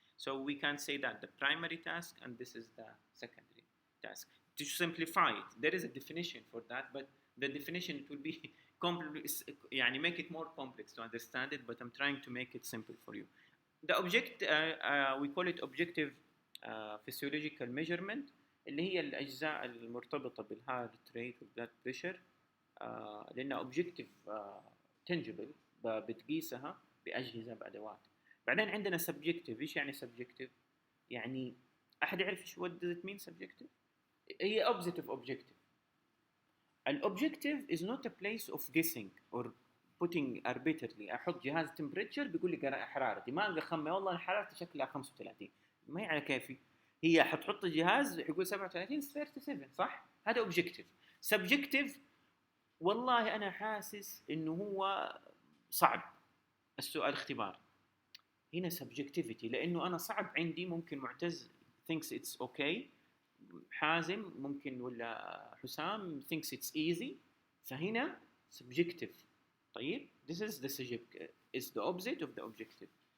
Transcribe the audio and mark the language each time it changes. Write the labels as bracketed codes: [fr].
[en] So we can say that the primary task and this is the secondary task. To simplify it, there is a definition for that, but the definition it will be complex, [ar] يعني [en] make it more complex to understand it, but I'm trying to make it simple for you. The object we call it objective physiological measurement [ar] اللي هي الأجزاء المرتبطة بالهارت ريت والبلاد بريشر لأنها [en] objective tangible [ar] بتقيسها بأجهزة بأدوات. بعدين عندنا subjective. إيش يعني [en] subjective؟ [ar] يعني أحد يعرف إيش [en] what does it mean subjective؟ [ar] هي [en] opposite of objective. الobjective is not a place of guessing or putting arbitrarily. [ar] احط جهاز temperature بيقول لي حرارتي، ما القى خمه والله حرارتي شكلها 35، ما هي على كيفي، هي حتحط الجهاز يقول 37 37 صح؟ هذا objective. subjective والله انا حاسس انه هو صعب السؤال اختبار. هنا subjectivity لانه انا صعب عندي، ممكن معتز [en] thinks it's okay، [ar] حازم ممكن ولا حسام [en] thinks it's easy، [ar] فهنا subjective. طيب [en] this is the subjective is the opposite of the objective.